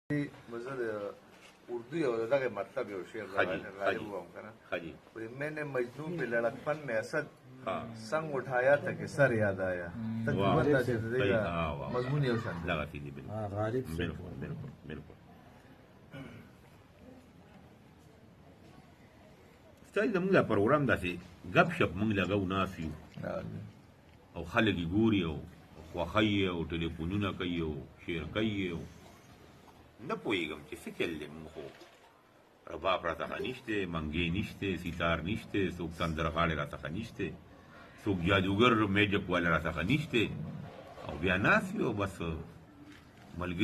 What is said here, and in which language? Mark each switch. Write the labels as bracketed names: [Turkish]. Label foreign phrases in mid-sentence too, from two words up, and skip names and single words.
[Pashto] مزه د اردو یو دغه مطلب یو شعر راغلی وم کنه [Urdu] میں نے مجنوں پہ لڑکپن میں اسد سنگ اٹھایا تھا کہ سر یاد آیا [Pashto] तकरीबन دا چې دغه مضمون یو شان لغه دي بالکل ستای زموږ دا پروګرام داسې غب شپ موږ لګو ناسیو او خلک ګوري او خوښي او ټلیفونونه کوي او شیر کوي او نه پوهېږم چې څه چل دی موږ خو رباب راڅخه نشته منګې نشته سیتار نشته څوک سندرغاړی راڅخه نشته څوک جادوګر میجک والا راڅخه نشته او بیا ناست یو بس ملګري